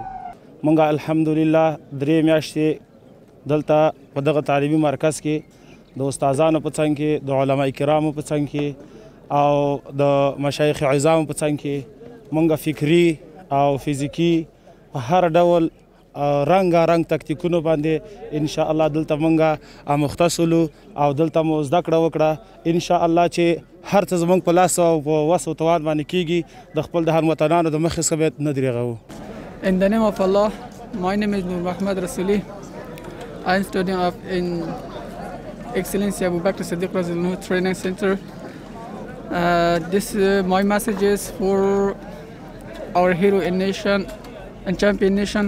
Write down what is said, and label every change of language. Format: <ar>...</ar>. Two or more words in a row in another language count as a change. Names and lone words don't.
<ps>موږ الحمدلله 3 میاشتې دلته په دغه تعلیمي مرکز کې د استادانو په څنګ کې، د علما کرامو په څنګ کې او د مشایخ عظامو په څنګ کې موږ فکري او فزیکي په هر ډول رنګارنګ تکتیکونو باندې انشاءالله دلته موږ آموخته سولو او دلته مو زده کړه وکړه. انشاءالله چې هر څه زموږ په لاس او په وس او توان باندې کیږي، د خپل د هموطنانو د مخې څخه باید نه دریغو.</ps> <en>In the name of Allah, my name is Nur Muhammad Rasuli. I am studying in Excellency Abu Bakr Siddiq Razilnuh Training Center. My message is for our hero in nation and champion nation.</en>